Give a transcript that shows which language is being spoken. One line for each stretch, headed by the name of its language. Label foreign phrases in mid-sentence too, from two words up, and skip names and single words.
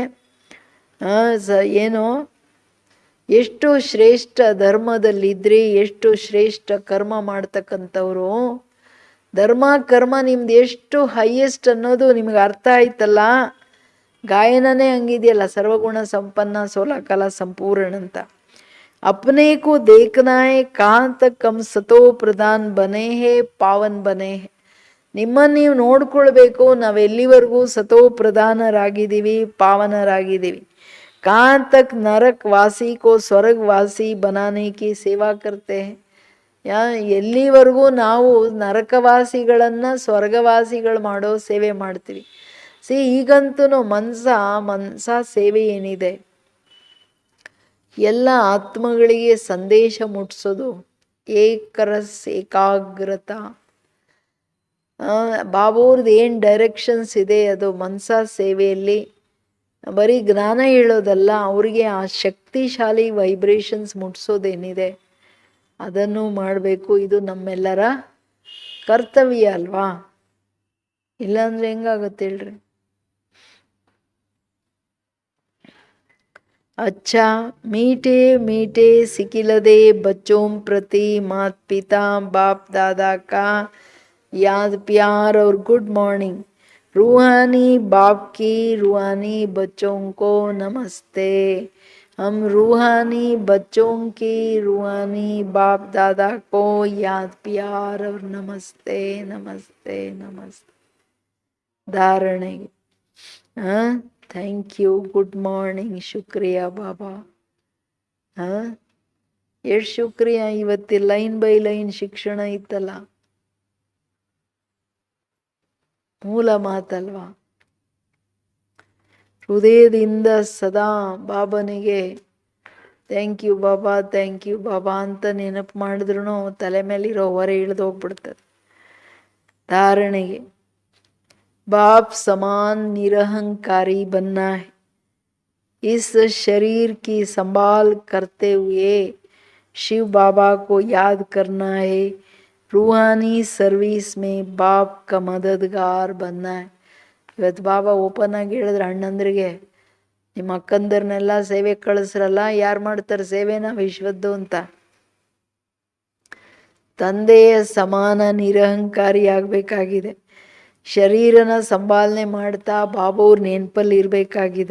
Kannada: ಏನು ಎಷ್ಟು ಶ್ರೇಷ್ಠ ಧರ್ಮದಲ್ಲಿದ್ರಿ, ಎಷ್ಟು ಶ್ರೇಷ್ಠ ಕರ್ಮ ಮಾಡ್ತಕ್ಕಂಥವ್ರು. ಧರ್ಮ ಕರ್ಮ ನಿಮ್ದು ಎಷ್ಟು ಹೈಯೆಸ್ಟ್ ಅನ್ನೋದು ನಿಮ್ಗೆ ಅರ್ಥ ಆಯ್ತಲ್ಲ. ಗಾಯನನೇ ಹಂಗಿದೆಯಲ್ಲ, ಸರ್ವಗುಣ ಸಂಪನ್ನ 16 ಕಲಾ ಸಂಪೂರ್ಣ ಅಂತ.
Hindi: अपने को देखना है कहाँ तक हम सतो प्रधान बने हैं, पावन बने हैं.
Kannada: ನಿಮ್ಮನ್ನು ನೀವು ನೋಡ್ಕೊಳ್ಬೇಕು, ನಾವೆಲ್ಲಿವರೆಗೂ ಸತೋ ಪ್ರಧಾನರಾಗಿದ್ದೀವಿ, ಪಾವನರಾಗಿದ್ದೀವಿ.
Hindi: कहाँ तक नरक वासी को स्वर्गवासी बनाने की सेवा करते हैं.
Kannada: ಎಲ್ಲಿವರೆಗೂ ನಾವು ನರಕವಾಸಿಗಳನ್ನು ಸ್ವರ್ಗವಾಸಿಗಳು ಮಾಡೋ ಸೇವೆ ಮಾಡ್ತೀವಿ. ಈಗಂತೂ ಮನಸ ಸೇವೆ ಏನಿದೆ, ಎಲ್ಲ ಆತ್ಮಗಳಿಗೆ ಸಂದೇಶ ಮುಟ್ಟಿಸೋದು,
Hindi: एकरस एकाग्रता.
Kannada: ಬಾಬೋರ್ದು ಏನು ಡೈರೆಕ್ಷನ್ಸ್ ಇದೆ ಅದು ಮನಸ ಸೇವೆಯಲ್ಲಿ ಬರೀ ಜ್ಞಾನ ಹೇಳೋದಲ್ಲ, ಅವರಿಗೆ ಆ ಶಕ್ತಿಶಾಲಿ ವೈಬ್ರೇಷನ್ಸ್ ಮುಟ್ಟಿಸೋದೇನಿದೆ ಅದನ್ನು ಮಾಡಬೇಕು. ಇದು ನಮ್ಮೆಲ್ಲರ ಕರ್ತವ್ಯ ಅಲ್ವಾ? ಇಲ್ಲಾಂದ್ರೆ ಹೆಂಗಾಗುತ್ತೆ ಹೇಳ್ರಿ?
Hindi: अच्छा मीठे मीठे सिकिलदे बच्चों प्रति माता पिता बाप दादा का याद प्यार और
English: good morning.
Hindi: रूहानी बाप की रूहानी बच्चों को नमस्ते। हम रूहानी बच्चों की रूहानी बाप दादा को याद प्यार और नमस्ते नमस्ते नमस्ते।
Kannada: ಧಾರಣೆ ಹಾಂ,
English: thank you, good morning,
Hindi: शुक्रिया बाबा.
Kannada: ಎಷ್ಟು ಶುಕ್ರಿಯಾ. ಇವತ್ತು
English: line by line
Kannada: ಶಿಕ್ಷಣ ಇತ್ತಲ್ಲ, ಮೂಲ ಮಾತಲ್ವಾ? ಹೃದಯದಿಂದ ಸದಾ ಬಾಬನಿಗೆ
English: thank you
Kannada: ಬಾಬಾ,
English: thank you
Kannada: ಬಾಬಾ ಅಂತ ನೆನಪು ಮಾಡಿದ್ರು ತಲೆ ಮೇಲಿರೋ ಹೊರೆ ಇಳಿದೋಗ್ಬಿಡ್ತದೆ.
Hindi: ಧಾರಣೆಗೆ बाप समान निरहंकारी बनना है। इस शरीर की संभाल करते हुए शिव बाबा को याद करना है। रूहानी सर्विस में बाप का मददगार बनना है.
Kannada: ಇವತ್ತು ಬಾಬಾ ಓಪನ್ ಆಗಿ ಹೇಳಿದ್ರೆ, ಅಣ್ಣಂದ್ರಿಗೆ ನಿಮ್ಮ ಅಕ್ಕಂದರ್ನೆಲ್ಲ ಸೇವೆ ಕಳಿಸ್ರಲ್ಲ, ಯಾರು ಮಾಡ್ತಾರೆ ಸೇವೆನ ವಿಶ್ವದ್ದು ಅಂತ. ತಂದೆಯ ಸಮಾನ ನಿರಹಂಕಾರಿ ಆಗಬೇಕಾಗಿದೆ. ಶರೀರನ ಸಂಭಾಲನೆ ಮಾಡ್ತಾ ಬಾಬವ್ರ ನೆನಪಲ್ಲಿ ಇರಬೇಕಾಗಿದೆ.